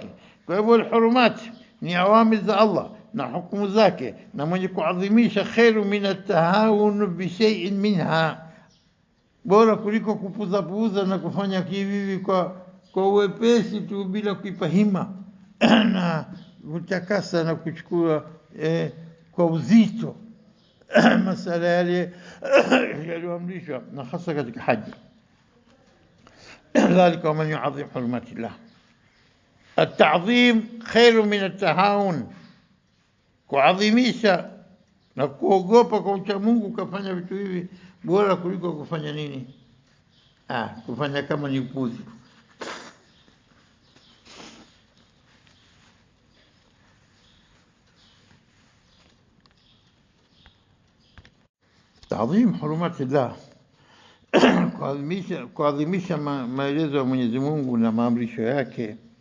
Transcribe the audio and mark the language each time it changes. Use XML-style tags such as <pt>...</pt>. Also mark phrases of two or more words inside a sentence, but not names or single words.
<sw>Kwa hivyo al-hurumat ni awamir za Allah na hukumu zake, na mwenye kuadhimisha</sw> <ar>خير من التهاون بشيء منها,</ar> <sw>bora kuliko kupuza na kufanya kivivi kwa uwepesi tu bila kuipa hima na kutakasa na kuchukua kwa uzito masala yale yaliyoamrishwa na hasa katika haji.</sw> <ar>ذلك ومن يعظم حرمات الله. التعظيم خير من التهاون.</ar> <sw>Kuadhimisha na kuogopa kwa ucha Mungu kufanya vitu hivi bora kuliko kufanya nini? Kufanya kama ni upuzi.</sw> <ar>تعظيم حرمات الله,</ar> <sw>kuadhimisha maelezo ya Mwenyezi Mungu na maamrisho yake.</sw>